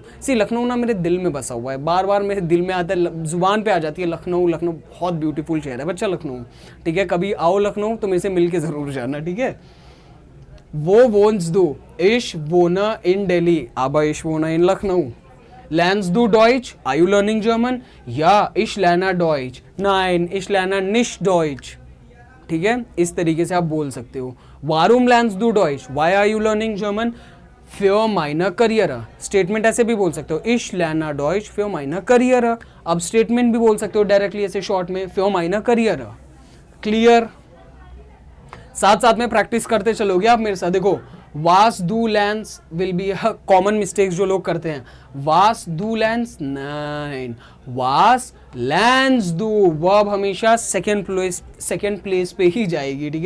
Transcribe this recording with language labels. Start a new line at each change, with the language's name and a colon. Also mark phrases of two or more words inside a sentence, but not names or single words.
Hindi: सी लखनऊ ना मेरे दिल में बसा हुआ है, बार बार मेरे दिल में आता है, जुबान पे आ जाती है लखनऊ। लखनऊ बहुत ब्यूटीफुल शहर है बच्चा लखनऊ, ठीक है। कभी आओ लखनऊ तो मेरे से मिल के ज़रूर जाना, ठीक है।
German: Wo wohnst du, ich wohne in Delhi, aber ich wohne in Lucknow. Lernst du Deutsch?
English: Are you learning German?
German: Ja, ich lerne Deutsch. Nein, ich lerne nicht Deutsch.
Hindi: ठीक है, इस तरीके से आप बोल सकते हो।
German: Warum lernst du Deutsch?
English: Why are you learning German?
German: Für meine Karriere.
Hindi: स्टेटमेंट ऐसे भी बोल सकते हो,
German: ich lerne Deutsch für meine Karriere.
Hindi: अब स्टेटमेंट भी बोल सकते हो डायरेक्टली ऐसे शॉर्ट में,
German: für meine Karriere.
Hindi: क्लियर। साथ साथ में प्रैक्टिस करते चलोगे आप मेरे साथ। देखो,
German: Was du lernst
English: will be common mistakes
Hindi: जो लोग करते हैं।
German: Was du lernst, nein, was lernst du,
Hindi: वर्ब हमेशा
English: second place
Hindi: पे ही जाएगी, ठीक है।